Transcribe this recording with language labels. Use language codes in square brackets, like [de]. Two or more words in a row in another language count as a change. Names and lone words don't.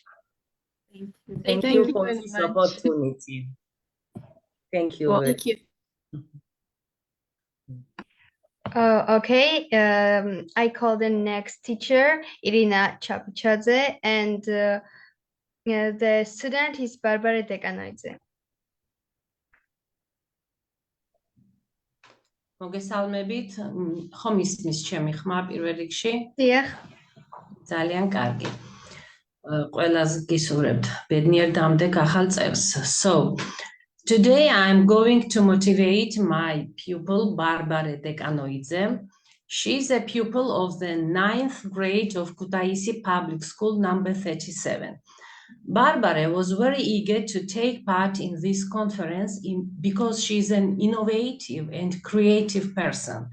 [en] Thank you for this opportunity. Thank you. Thank you. Okay, I call the next teacher, Irina Chapuchadze, and the student is Barbara Dekanoidze. [ka] მოგესალმებით, ხომ ისმის ჩემი ხმა პირველ რიგში? დიახ. ძალიან კარგი. ყველას გისურვებთ ბედნიერ დამდეგ ახალ წელს. [en] So, today I'm going to motivate my pupil Barbara Dekanoidze. She's a pupil of the 9th grade of Kutaisi Public School number 37. Barbara was very eager to take part in this conference because she's an innovative and creative person.